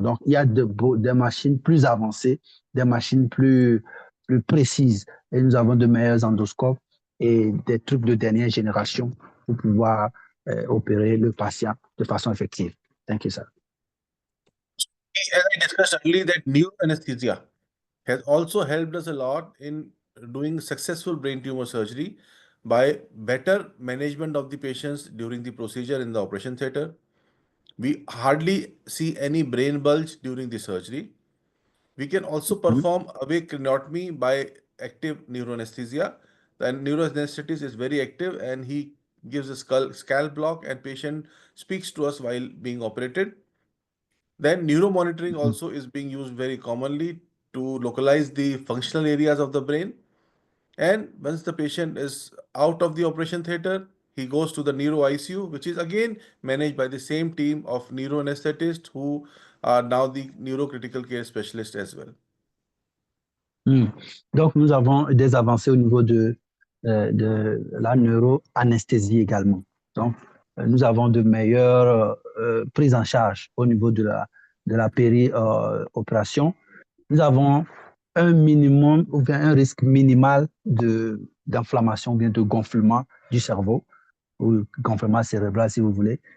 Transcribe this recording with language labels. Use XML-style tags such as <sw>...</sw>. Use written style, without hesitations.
<fr>Donc, il y a des machines plus avancées, des machines plus précises. Et nous avons de meilleurs endoscopes et des trucs de dernière génération pour pouvoir opérer le patient de façon effective.</fr> <en>Thank you, sir. As I discussed earlier, that neuroanesthesia has also helped us a lot in doing successful brain tumor surgery by better management of the patients during the procedure in the operation theater. We hardly see any brain bulge during the surgery. We can also perform awake craniotomy by active neuroanesthesia. The neuroanesthetist is very active and he gives a scalp block and patient speaks to us while being operated. Then neuromonitoring also is being used very commonly to localize the functional areas of the brain. And once the patient is out of the operation theater, he goes to the neuro ICU, which is again managed by the same team of neuroanesthetists who are now the neurocritical care specialists as well.</en> <fr>Donc, nous avons des avancées au niveau de la neuroanesthésie également. Donc, nous avons de meilleures prises en charge au niveau de la péri-opération. Nous avons un minimum ou bien un risque minimal d'inflammation ou bien de gonflement du cerveau ou gonflement cérébral si vous voulez.</fr>